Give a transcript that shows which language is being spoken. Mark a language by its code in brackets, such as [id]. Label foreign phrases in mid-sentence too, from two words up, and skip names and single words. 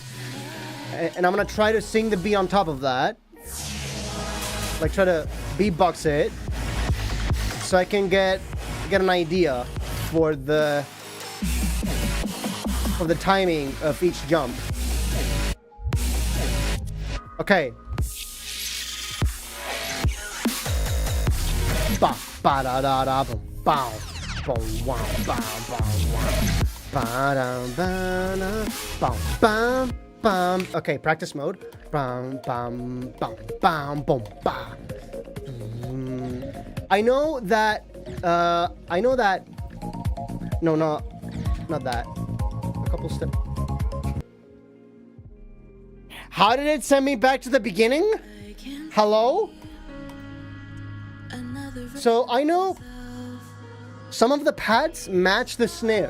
[en] And I'm gonna try to sing the beat on top of that. Like, try to beatbox it, so I can get an idea for the timing of each jump. Okay. Ba ba da da da boom bow boom wow bow bow wow ba da ba da boom bam bam. Okay, practice mode. Bam bam bam bam boom ba. I know that. No, not that. A couple steps. How did it send me back to the beginning? Hello? So I know some of the pads match the snares.